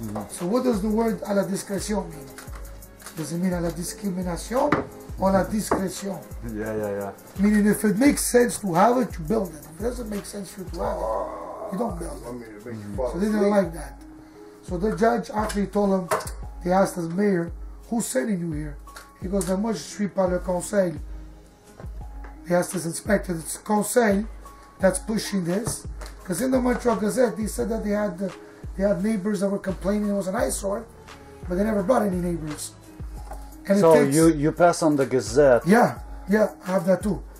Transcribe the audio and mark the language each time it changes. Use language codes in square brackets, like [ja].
[en] So what does the word [fr] à la discrétion [en] mean? Does it mean [fr] à la discrimination [en] or [fr] la discrétion? [en] Yeah. Meaning if it makes sense to have it, you build it. If it doesn't make sense for you to have it, you don't build it. So they didn't like that. So the judge actually told him, they asked the mayor, who's sending you here? He goes, [fr] moi je suis par le conseil. [en] They asked his inspector, it's the conseil that's pushing this. Because in the Montreal Gazette, they said that they had neighbors that were complaining it was an eyesore, but they never brought any neighbors. And so you pass on the Gazette? Yeah, I have that too.